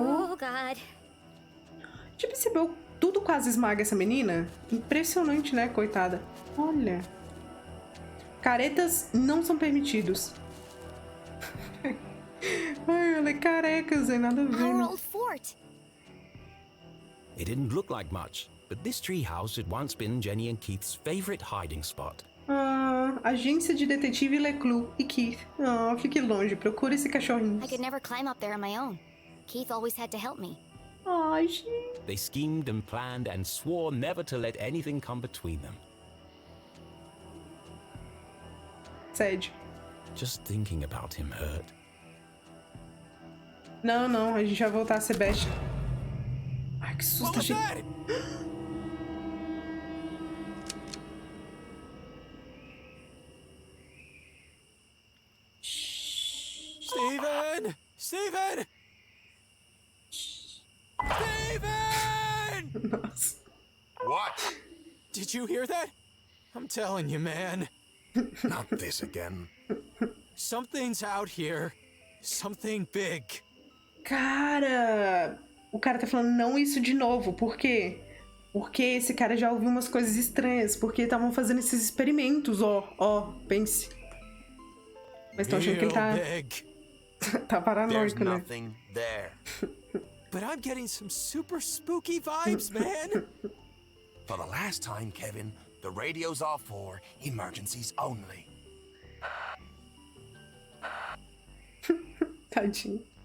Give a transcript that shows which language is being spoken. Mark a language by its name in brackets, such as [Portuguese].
[English] Oh, God. [Portuguese] Já percebeu? Tudo quase esmaga essa menina? Impressionante, né, coitada? Olha. Caretas não são permitidos. Ai, ela é careca, Zé, nada a ver. [English] Our old fort. It didn't look like much, but this treehouse had once been Jenny and Keith's favorite hiding spot. [Portuguese] Agência de Detectivu LeClue e Keith. Fique longe, procure esse cachorrinho. [English] I could never climb up there on my own. Keith always had to help me. [Portuguese] Ai, gente. [English] They schemed and planned and swore never to let anything come between them. Sad. Just thinking about him hurt. [Portuguese] Não, a gente vai voltar a ser best. Ai, que susto, gente. [English] Steven! Steven! Steven! [Portuguese] Nossa. [English] What? Did you hear that? I'm telling you, man. Not this again. Something's out here. Something big. [Portuguese] Cara, o cara tá falando não isso de novo. Por quê? Porque esse cara já ouviu umas coisas estranhas. Porque estavam fazendo esses experimentos, ó, pense. Mas estão achando que ele tá... tá paranoico, né? [English] But I'm getting some super spooky vibes, man. For the last time, Kevin, the radio's off for emergencies only. [Portuguese] Tadinho.